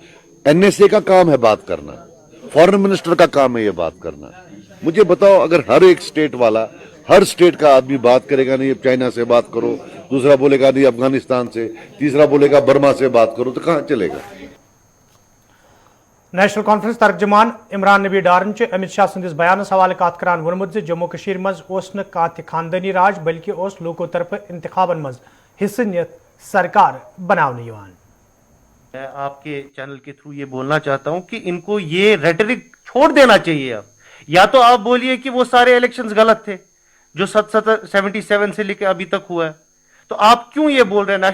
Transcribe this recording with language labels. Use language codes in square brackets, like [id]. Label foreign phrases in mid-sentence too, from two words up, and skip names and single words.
[hi] NSA का काम है बात करना, [en] foreign minister [hi] का काम है ये बात करना। मुझे बताओ, अगर हर एक स्टेट वाला, हर स्टेट का आदमी बात करेगा, नहीं अब चाइना से बात करो, दूसरा बोलेगा नहीं अफगानिस्तान से, तीसरा बोलेगा बर्मा से बात करो, तो कहां चलेगा? [ks] नेशनल कॉन्फ्रेंस तर्जमान इमरान नबी डारन अमित शाह संदिस बयानस हवाले कत करान वोनमुत जम्मू कश्मीर मज ओस न कात खानदानी राज बल्कि ओस लोगों तरफ इंतखाबन मज हिस्से नियत सरकार बनावने यवान। [hi] मैं आपके चैनल के थ्रू ये बोलना चाहता हूं कि इनको ये रेटरिक छोड़ देना चाहिए। अब या तो आप बोलिए कि वो सारे इलेक्शंस गलत थे जो 77 से लेकर अभी तक हुआ है, तो आप क्यों ये बोल रहे हैं?